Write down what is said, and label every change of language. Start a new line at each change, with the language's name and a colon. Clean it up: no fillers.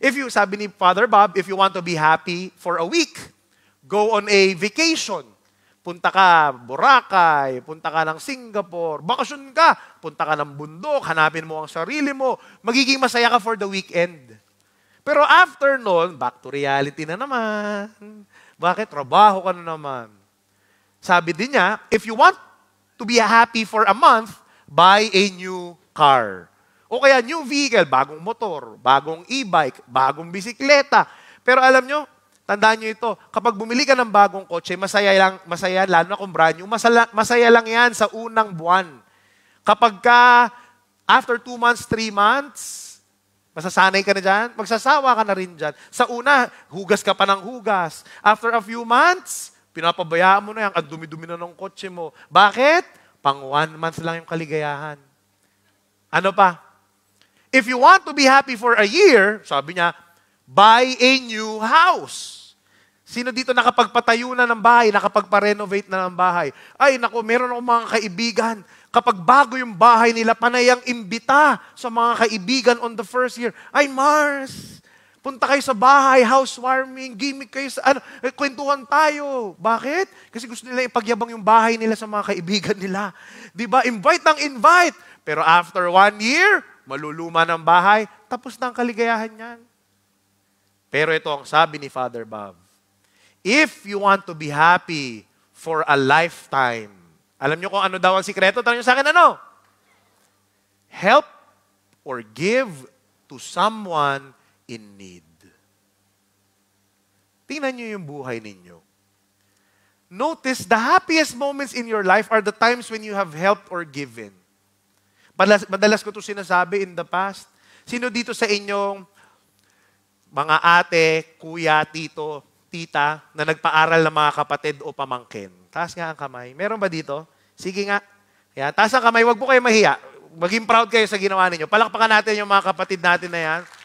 Filipino: Sabi ni Father Bob,
English: if you want to be happy for a week, go on a vacation.
Filipino: Punta ka Boracay, punta ka ng Singapore, bakasyon ka, punta ka ng bundok, hanapin mo ang sarili mo, magiging masaya ka
English: for the weekend.
Filipino: Pero after nun,
English: back to reality
Filipino: na naman. Bakit? Trabaho ka na naman. Sabi din niya,
English: if you want to be happy for a month, buy a new car.
Filipino: O kaya
English: new vehicle,
Filipino: bagong motor, bagong e-bike, bagong bisikleta. Pero alam nyo, tandaan nyo ito, kapag bumili ka ng bagong kotse, masaya, lalo na kung brand new, masaya lang yan sa unang buwan. Kapag ka,
English: after 2 months, 3 months,
Filipino: masasanay ka na dyan, magsasawa ka na rin dyan. Sa una, hugas ka pa ng hugas.
English: After a few months,
Filipino: pinapabayaan mo na yan, ang dumi-dumi na ng kotse mo. Bakit? Pang 1 month lang yung kaligayahan. Ano pa?
English: If you want to be happy for a year,
Filipino: sabi niya,
English: buy a new house.
Filipino: Sino dito nakapagpatayo na ng bahay, nakapagpa-renovate na ng bahay? Ay, naku, meron akong mga kaibigan. Kapag bago yung bahay nila, panayang imbita sa mga kaibigan
English: on the first year.
Filipino: Ay, Mars, punta kayo sa bahay, housewarming, gimmick kayo sa, kwentuhan tayo. Bakit? Kasi gusto nila ipagyabang yung bahay nila sa mga kaibigan nila. Diba? Invite ng invite. Pero after 1 year, maluluma ng bahay, tapos na ang kaligayahan niyan. Pero ito ang sabi ni Father Bob.
English: If you want to be happy for a lifetime,
Filipino: alam niyo kung ano daw ang sikreto? Tanong niyo sa akin, ano?
English: Help or give to someone in need.
Filipino: Tingnan niyo yung buhay ninyo.
English: Notice, the happiest moments in your life are the times when you have helped or given.
Filipino: Madalas ko ito sinasabi
English: in the past.
Filipino: Sino dito sa inyong mga ate, kuya, tito, tita, na nagpaaral ng mga kapatid o pamangkin? Taas nga ang kamay. Meron ba dito? Sige nga. Yan. Taas ang kamay. Huwag po kayo mahiya. Maging proud kayo sa ginawa ninyo. Palakpakan natin yung mga kapatid natin na yan.